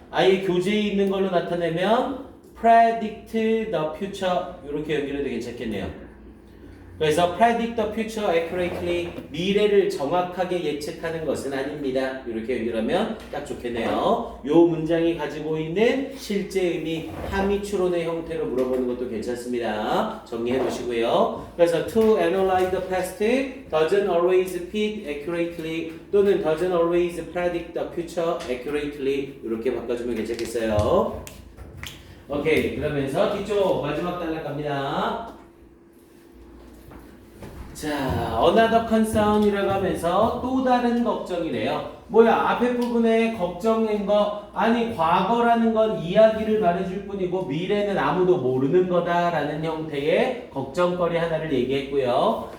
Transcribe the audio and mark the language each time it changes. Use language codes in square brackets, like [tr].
[ko] 아예 교재에 있는 걸로 나타내면 [en] predict the future [ko] 이렇게 연결해도 괜찮겠네요. 그래서 [en] predict the future accurately [ko] 미래를 정확하게 예측하는 것은 아닙니다. 이렇게 연결하면 딱 좋겠네요. 요 문장이 가지고 있는 실제 의미 함의추론의 형태로 물어보는 것도 괜찮습니다. 정리해 두시고요. 그래서 [en] to analyze the past doesn't always fit accurately [ko] 또는 [en] doesn't always predict the future accurately [ko] 이렇게 바꿔주면 괜찮겠어요. 오케이 그러면서 뒤쪽 마지막 단락 갑니다. 자, [en] another concern [ko] 이라고 하면서 또 다른 걱정이래요. 뭐야, 앞에 부분에 걱정인 거, 아니, 과거라는 건 이야기를 말해줄 뿐이고, 미래는 아무도 모르는 거다라는 형태의 걱정거리 하나를 얘기했고요.